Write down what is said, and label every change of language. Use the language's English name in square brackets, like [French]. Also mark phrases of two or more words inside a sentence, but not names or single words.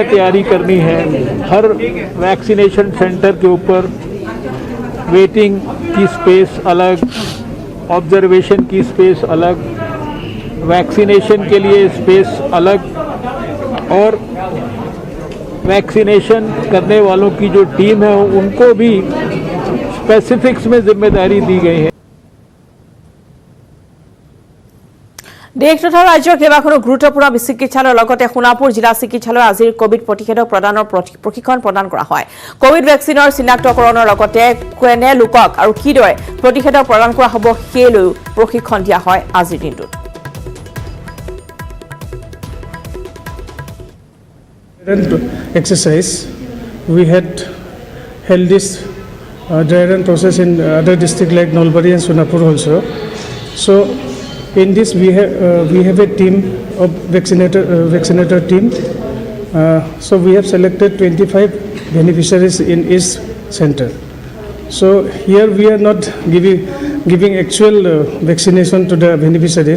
[Hindi] तैयारी करनी है हर वैक्सीनेशन सेंटर के ऊपर वेटिंग की स्पेस अलग ऑब्जर्वेशन की स्पेस अलग वैक्सीनेशन के लिए स्पेस अलग और वैक्सीनेशन करने वालों की जो टीम है उनको भी स्पेसिफिक्स में जिम्मेदारी दी गई है [Assamese] দেশ তথা ৰাজ্যৰ কেইবাখনো গুৰুত্বপূৰ্ণ চিকিৎসালয়ৰ লগতে সোণাপুৰ জিলা চিকিৎসালয়ৰ আজিৰ কোভিড প্ৰতিষেধক প্ৰদানৰ প্ৰশিক্ষণ প্ৰদান কৰা হয় কোভিড ভেকচিনৰ চিনাক্তকৰণৰ লগতে কোনে লোকক আৰু কিদৰে প্ৰতিষেধক প্ৰদান কৰা হ'ব সেইলৈ প্ৰশিক্ষণ দিয়া হয় আজিৰ দিনটোত [English] exercise we had held this dry run process in other district like Nalbari and Sonapur also so in this we have a team of vaccinator team so we have selected 25 beneficiaries in each center so here we are not giving actual vaccination to the beneficiaries.